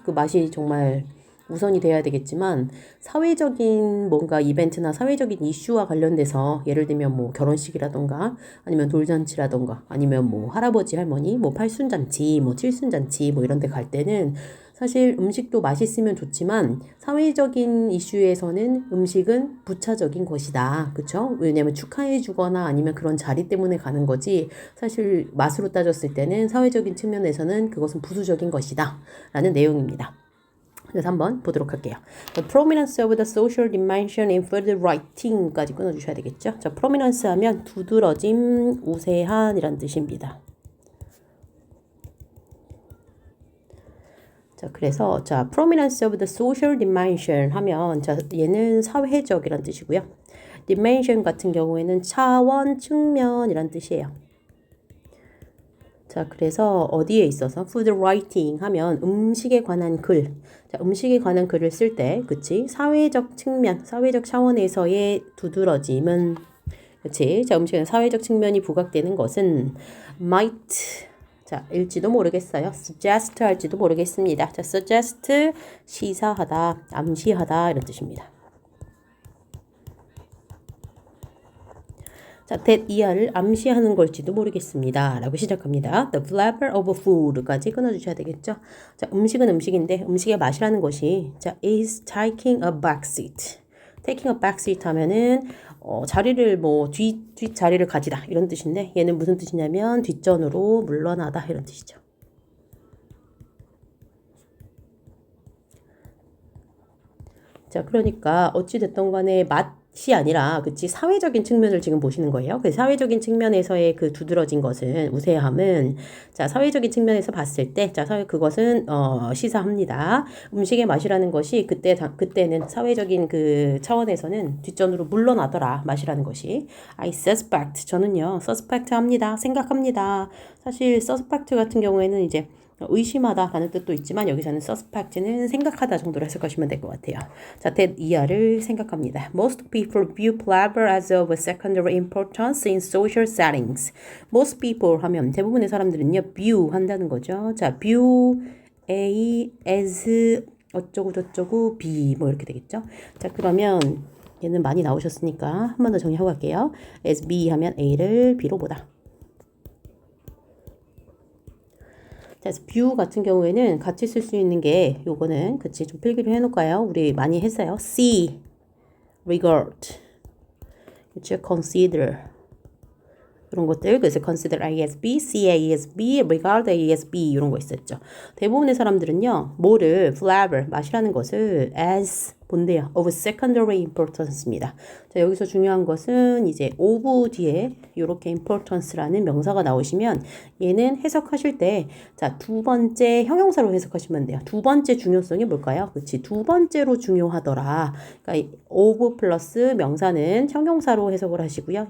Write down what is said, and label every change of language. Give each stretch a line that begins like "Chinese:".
Korean: 그 맛이 정말 우선이 돼야 되겠지만 사회적인 뭔가 이벤트나 사회적인 이슈와 관련돼서 예를 들면 뭐 결혼식이라던가 아니면 돌잔치라던가 아니면 뭐 할아버지 할머니 뭐 팔순잔치 뭐 칠순잔치 뭐 이런 데 갈 때는 사실 음식도 맛있으면 좋지만 사회적인 이슈에서는 음식은 부차적인 것이다. 그쵸? 왜냐면 축하해 주거나 아니면 그런 자리 때문에 가는 거지 사실 맛으로 따졌을 때는 사회적인 측면에서는 그것은 부수적인 것이다. 라는 내용입니다. 그래서 한번 보도록 할게요.
English: The prominence of the social dimension in food writing까지
Korean: 끊어주셔야 되겠죠. 자, prominence 하면 두드러짐, 우세한이란 뜻입니다. 자, 그래서 자,
English: prominence of the social dimension
Korean: 하면 자, 얘는 사회적이란 뜻이고요. dimension 같은 경우에는 차원, 측면이란 뜻이에요. 자, 그래서 어디에 있어서 food writing 하면 음식에 관한 글. 자, 음식에 관한 글을 쓸 때, 그치? 사회적 측면, 사회적 차원에서의 두드러짐은, 그치? 자, 음식에 사회적 측면이 부각되는 것은 might, 자, 일지도 모르겠어요. suggest 할지도 모르겠습니다. 자, suggest, 시사하다, 암시하다, 이런 뜻입니다. 자, that 이하를 암시하는 걸지도 모르겠습니다. 라고 시작합니다.
English: The flavor of food까지
Korean: 끊어주셔야 되겠죠. 자, 음식은 음식인데 음식의 맛이라는 것이 자,
English: is taking a backseat. taking a backseat
Korean: 하면은 자리를 뭐 뒷자리를 가지다 이런 뜻인데 얘는 무슨 뜻이냐면 뒷전으로 물러나다 이런 뜻이죠. 자, 그러니까 어찌됐든 간에 맛이 아니라, 그치, 사회적인 측면을 지금 보시는 거예요. 그 사회적인 측면에서의 그 두드러진 것은, 우세함은, 자, 사회적인 측면에서 봤을 때, 자, 그것은, 시사합니다. 음식의 맛이라는 것이 그때는 사회적인 그 차원에서는 뒷전으로 물러나더라, 맛이라는 것이.
English: I suspect.
Korean: 저는요, suspect 합니다. 생각합니다. 사실, suspect 같은 경우에는 이제, 의심하다라는 뜻도 있지만 여기서는 suspect는 생각하다 정도로 해석하시면 될 것 같아요. 자, that 이하를 생각합니다.
English: Most people view clever as of secondary importance in social settings.
Korean: Most people 하면 대부분의 사람들은요, view 한다는 거죠. 자, view A as 어쩌고 저쩌고 B 뭐 이렇게 되겠죠. 자, 그러면 얘는 많이 나오셨으니까 한 번 더 정리하고 갈게요. as B 하면 A를 B로 보다. 그래서 view 같은 경우에는 같이 쓸 수 있는 게 요거는 그치 좀 필기를 해놓을까요? 우리 많이 했어요. see, regard, 그치 consider 이런 것들. 그래서
English: consider A as B,
Korean: see A as B, regard A as B 이런 거 있었죠. 대부분의 사람들은요, 뭐를 flavor 맛이라는 것을 as 본대요.
English: of secondary importance입니다.
Korean: 자, 여기서 중요한 것은 이제 of 뒤에 이렇게 importance라는 명사가 나오시면 얘는 해석하실 때 자, 두 번째 형용사로 해석하시면 돼요. 두 번째 중요성이 뭘까요? 그치, 두 번째로 중요하더라. 그러니까 of 플러스 명사는 형용사로 해석을 하시고요.